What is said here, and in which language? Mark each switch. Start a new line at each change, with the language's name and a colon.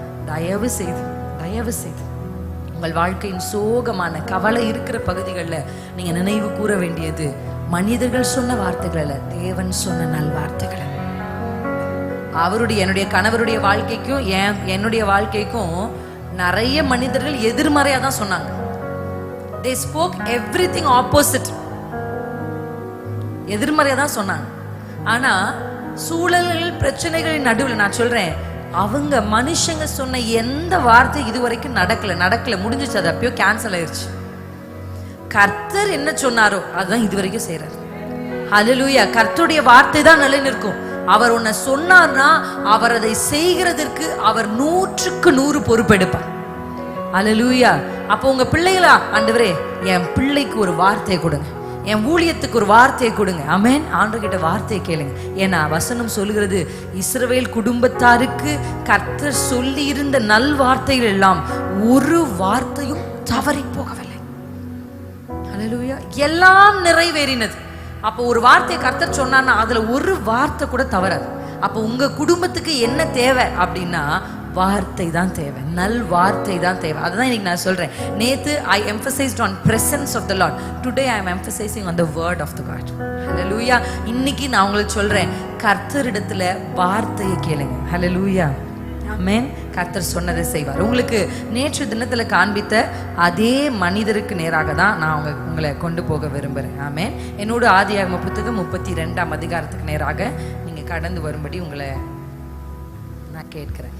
Tamil: தயவு செய்து உங்கள் வாழ்க்கையின் சோகமான கவலை இருக்கிற பகுதிகளில் நீங்க நினைவு கூற வேண்டியது மனிதர்கள் சொன்ன வார்த்தைகள் அல்ல, தேவன் சொன்ன நல் வார்த்தைகள். என்னுடைய கணவருடைய வாழ்க்கைக்கும் என்னுடைய வாழ்க்கைக்கும் நிறைய மனிதர்கள் எதிர்மறையா தான் சொன்னாங்க.
English: They spoke everything opposite.
Tamil: எதிர்மறையா தான் சொன்னாங்க. ஆனா சூழல்கள் பிரச்சனைகளின் நடுவில் நான் சொல்றேன், அவங்க மனுஷங்க சொன்ன எந்த வார்த்தை இதுவரைக்கும் நடக்கல முடிஞ்சிச்சு. அது அப்பயோ கேன்சல் ஆயிருச்சு. கர்த்தர் என்ன சொன்னாரோ அதுதான் இதுவரைக்கும் செய்யறாரு. ஹல்லேலூயா. கர்த்தருடைய வார்த்தை தான் நிலை நிற்கும். அவர் உன்னை சொன்னார்னா அவர் அதை செய்கிறதற்கு அவர் 100க்கு 100 பொறுப்பெடுப்பார். ஹல்லேலூயா. அப்போ உங்க பிள்ளைகளா, ஆண்டவரே என் பிள்ளைக்கு ஒரு வார்த்தையை கொடுங்க, என் ஊழியத்துக்கு ஒரு வார்த்தையை கொடுங்க. ஆமென். ஆண்டவர்கிட்ட வார்த்தையை கேளுங்க. ஏன்னா வசனம் சொல்லுகிறது, இஸ்ரவேல் குடும்பத்தாருக்கு கர்த்தர் சொல்லி இருந்த நல் வார்த்தைகள் எல்லாம் ஒரு வார்த்தையும் தவறி போகவில்லை. ஹல்லேலூயா. எல்லாம் நிறைவேறினது. அப்போ ஒரு வார்த்தையை கர்த்தர் சொன்னான்னா அதுல ஒரு வார்த்தை கூட தவறாது. அப்போ உங்க குடும்பத்துக்கு என்ன தேவை அப்படின்னா வார்த்தை தான் தேவை, நல் வார்த்தை தான் தேவை. அதுதான் இன்னைக்கு நான் சொல்றேன். நேத்து
English: I emphasized on presence of the Lord. Today I am emphasizing on the word of the God. Hallelujah.
Tamil: இன்னைக்கு நான் உங்களுக்கு சொல்றேன், கர்த்தரிடத்துல வார்த்தையை கேளுங்க. Hallelujah. ஆமென். கர்த்தர் சொன்னதை செய்வார். உங்களுக்கு நேற்று தினத்துல காண்பித்த அதே மனிதருக்கு நேராக தான் நான் உங்களை கொண்டு போக விரும்புகிறேன். ஆமென். என்னோட ஆதியாகம புத்தகம் 32ஆம் அதிகாரத்துக்கு நேராக நீங்க கடந்து வரும்படி உங்களை நான் கேட்கிறேன்.